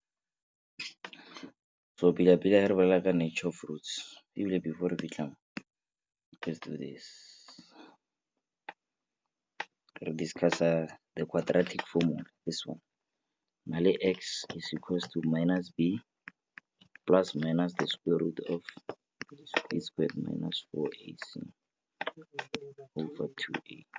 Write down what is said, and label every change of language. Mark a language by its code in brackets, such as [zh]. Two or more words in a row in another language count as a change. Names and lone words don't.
[nso] So pila re bolela ka [en] nature of roots. Even before we come, let's do this. We'll discuss the quadratic formula. This one. Male x is equals to minus b plus minus the square root of b squared minus 4ac over 2a.